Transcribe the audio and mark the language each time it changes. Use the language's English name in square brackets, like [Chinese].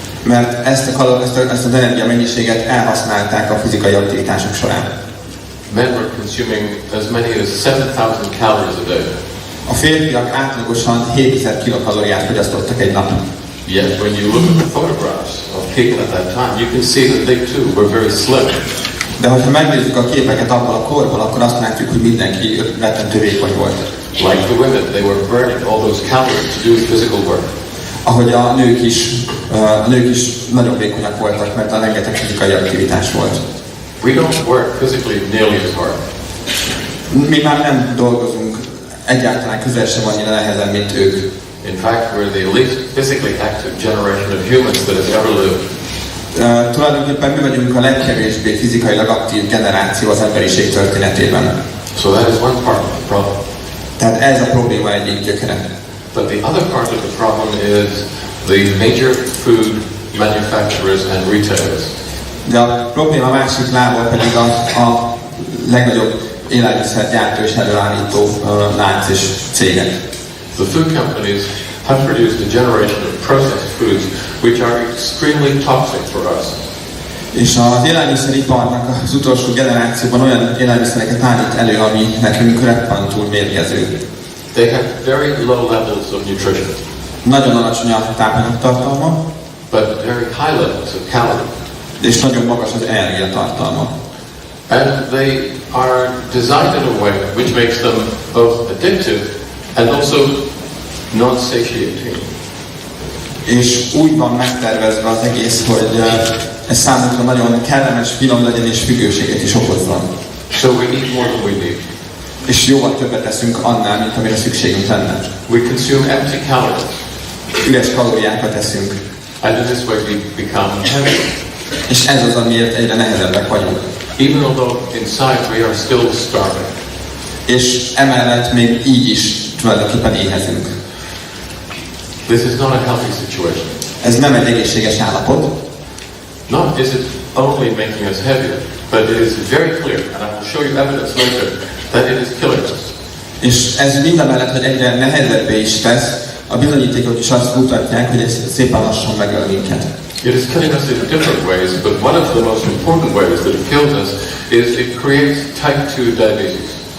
[Hungarian] Mert ezt az energia mennyiséget elhasználták a fizikai aktivitások során. [English] Men were consuming as many as 7,000 calories a day. [Hungarian] A férfiak átlagosan 7000 kilokalóriát fogyasztottak egy nap. [English] Yet when you look at the photographs of people at that time, you can see that they too were very slim. [Hungarian] De hogyha megnézzük a képeket abban a korban, akkor azt látjuk, hogy mindenki rettentő vékony volt. [English] Like the women, they were burning all those calories to do physical work. [Hungarian] Ahogy a nők is nagyon vékonyak voltak, mert a rengeteg fizikai aktivitás volt. [English] We don't work physically nearly as hard. [Hungarian] Mi már nem dolgozunk egyáltalán közel sem annyira nehezen, mint ők. [English] In fact, we're the least physically active generation of humans that has ever lived. [Hungarian] Tulajdonképpen mi vagyunk a legkevésbé fizikailag aktív generáció az emberiség történetében. [English] So that is one part of the problem. [Hungarian] Tehát ez a probléma egyik gyökere. [English] But the other part of the problem is the major food manufacturers and retailers. [Hungarian] De a probléma másik lába pedig a legnagyobb élelmiszergyártó és előállító lánc és cégek. [English] The food companies have produced a generation of processed foods which are extremely toxic for us. [Hungarian] És az élelmiszeriparnak az utolsó generációban olyan élelmiszereket állít elő, ami nekünk reppantul mérgező. [English] They have very low levels of nutrition, [Hungarian] Nagyon alacsony a tápanyagtartalma, [English] but very high levels of calories. [Hungarian] és nagyon magas az energiatartalma. [English] And they are designed in a way which makes them both addictive and also non-satiating. [Hungarian] És úgy van megtervezve az egész, hogy ez számunkra nagyon kellemes, finom legyen és függőséget is okozzon. [English] So we eat more than we need. [Hungarian] És jóval többet teszünk annál, mint amire szükségünk lenne. [English] We consume empty calories. [Hungarian] Üres kalóriákat eszünk. [English] And in this way we become heavy. [Hungarian] És ez az, amiért egyre nehezebbek vagyunk. [English] Even although inside we are still starving. [Hungarian] És emellett még így is tulajdonképpen éhezünk. [English] This is not a healthy situation. [Hungarian] Ez nem egy egészséges állapot. [English] Not is it only making us heavier, but it is very clear, and I will show you evidence later, that it is killing us. [Hungarian] És ez mindamellett, hogy egyre nehezebbé is tesz, a bizonyítékok is azt mutatják, hogy ez szépen lassan megöl minket. [English] It is killing us in different ways, but one of the most important ways that it kills us is it creates type 2 diabetes.